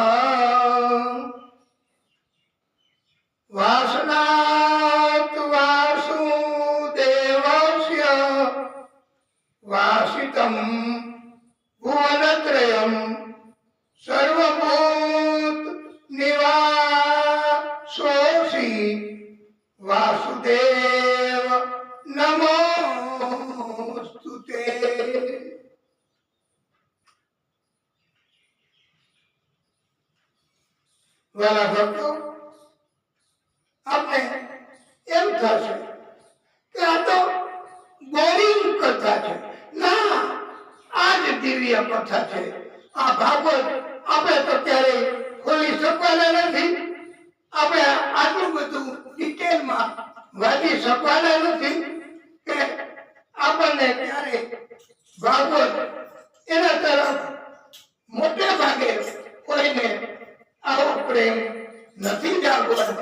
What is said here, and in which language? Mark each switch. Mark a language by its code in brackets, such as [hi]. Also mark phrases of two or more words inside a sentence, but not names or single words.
[sa] वासनात् वासुदेवस्य वासितं भुवनत्रयं सर्वभूत निवासोऽसि वासुदेव नमोस्तुते। [gu] વ્હાલા ભક્તો, આપણે એમ થશે કે આ તો બોરિંગ કથા છે. ના, આ જ દિવ્ય કથા છે. આ ભાગવત આપણે તો ક્યારે ખોલી શકવાના નથી. આપણે આટલું બધું ડિટેલમાં વાંચી શકવાના નથી કે આપણને ક્યારે ભાગવત એના તરફ મોટે ભાગે કોઈને આવો પ્રેમ નથી જાગવાનો.